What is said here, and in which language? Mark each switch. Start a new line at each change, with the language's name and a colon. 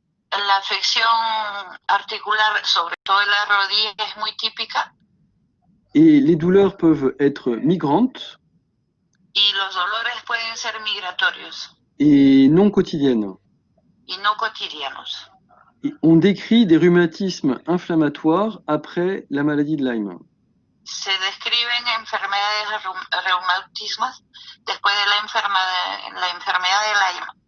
Spanish: La afección articular, sobre todo en la rodilla, es muy típica.
French: Et les douleurs peuvent être migrantes.
Spanish: Y los dolores pueden ser migratorios.
French: Et non quotidiennes.
Spanish: Y no cotidianos.
French: Et on décrit des rhumatismes inflammatoires après la maladie de Lyme.
Spanish: Se describen enfermedades reumatismos después de la enfermedad de Lyme.